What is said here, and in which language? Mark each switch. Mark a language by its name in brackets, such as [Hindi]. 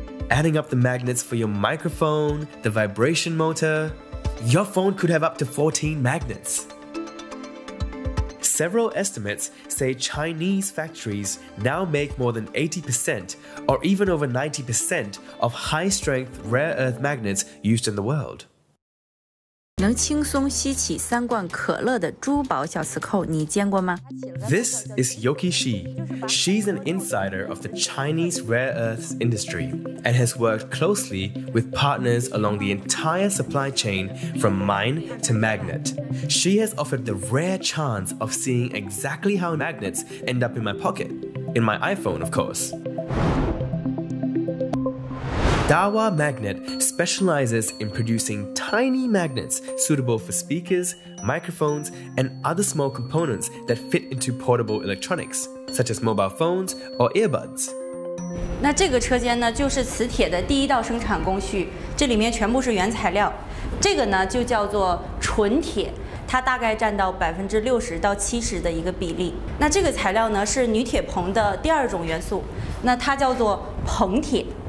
[English] Adding up the magnets for your microphone, the vibration motor, your phone could have up to 14 magnets. Several estimates say Chinese factories now make more than 80% or even over 90% of high-strength rare earth magnets used in the world. [Chinese] 能轻松吸起三罐可乐的珠宝小磁扣，你见过吗？ [English] This is Yoki Shi. She's an insider of the Chinese rare earths industry and has worked closely with partners along the entire supply chain from mine to magnet. She has offered the rare chance of seeing exactly how magnets end up in my pocket. In my iPhone, of course. Dawa Magnet specializes in producing tiny magnets suitable for speakers, microphones, and other small components that fit into portable electronics, such as mobile phones or earbuds. [Chinese] 那这个车间呢，就是磁铁的第一道生产工序，这里面全部是原材料。这个呢，就叫做纯铁。它大概占到60%到70%的一个比例。那这个材料呢，是铝铁硼的第二种元素，那它叫做硼铁。